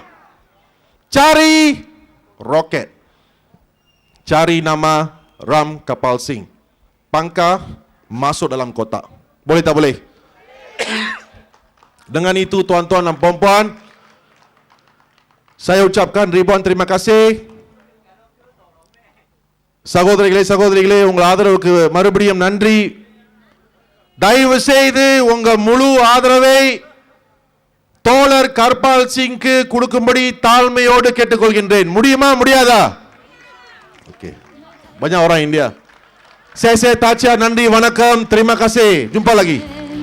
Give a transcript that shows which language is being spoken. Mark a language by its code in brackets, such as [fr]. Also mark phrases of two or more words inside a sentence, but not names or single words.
[ms] Cari roket. Cari nama Ram Kapal Singh. Pangkah masuk dalam kotak. Boleh tak boleh? Dengan itu tuan-tuan dan puan-puan, saya ucapkan ribuan terima kasih. [ta] சகோதரிகளே உங்கள் ஆதரவுக்கு மறுபடியும் நன்றி. தயவு செய்து உங்கள் முழு ஆதரவை தோழர் கர்பால் சிங்க்கு கொடுக்கும்படி தாழ்மையோடு கேட்டுக்கொள்கின்றேன். முடியுமா முடியாதா? [ms] Okey. Banyak orang India. Saya Tacha, [ta] நன்றி, வணக்கம், [ms] terima kasih. Jumpa lagi.